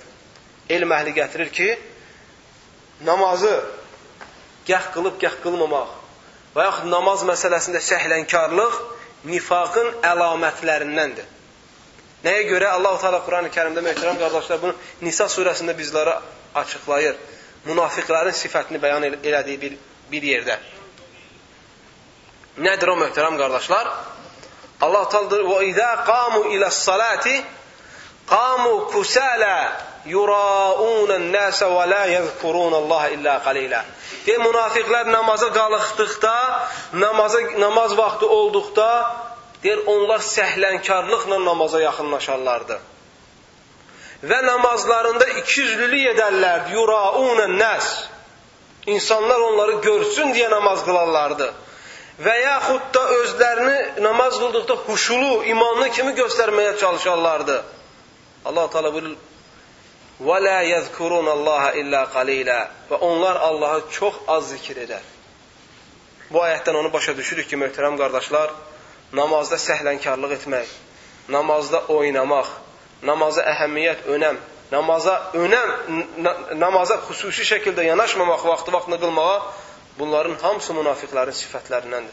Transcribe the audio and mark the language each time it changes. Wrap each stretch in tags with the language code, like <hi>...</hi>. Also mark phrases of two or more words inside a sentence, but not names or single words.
<az>Elm əhli gətirir ki, namazı gəh qılıb, gəh qılmamaq və yaxud namaz məsələsində səhlənkarlıq nifaqın əlamətlərindəndir. Nəyə görə? Allah-u Teala Quran-ı Kərimdə, möhtərəm qardaşlar, bunu Nisa surəsində bizlərə açıqlayır. Münafiqlərin sifətini bəyan elədiyi bir yerdə. Nədir o, möhtərəm qardaşlar? Allah-u Teala deyir:</az> <ar>وَإِذَا قَامُوا إِلَى الصَّلَاةِ قَامُوا كُسَالَى يُرَاءُونَ النَّاسَ وَلَا يَذْكُرُونَ اللَّهَ إِلَّا قَلِيلًا.</ar> <az>Deyir, münafiqlər namaza qalıqdıqda, namaz vaxtı olduqda, deyir, onlar səhlənkarlıqla namaza yaxınlaşarlardı. Və namazlarında ikiyüzlülük edərlərdi.</az> <ar>يراءون الناس.</ar> <az>İnsanlar onları görsün deyə namaz qılarlardı. Və yaxud da özlərini namaz qıldıqda huşulu, imanlı kimi göstərməyə çalışarlardı. Allah-u Teala buyurur:</az> <ar>وَلَا يَذْكُرُونَ اللّٰهَ إِلَّا قَلِيلًا.</ar> <az>Və onlar Allah'ı çox az zikir edər. Bu ayətdən onu başa düşürük ki, möhtərəm qardaşlar, namazda səhlənkarlıq etmək, namazda oynamaq, namaza əhəmiyyət, önəm, namaza xüsusi şəkildə yanaşmamaq, vaxtında qılmağa, bunların hamısı münafiqlərin sifətlərindəndir.</az>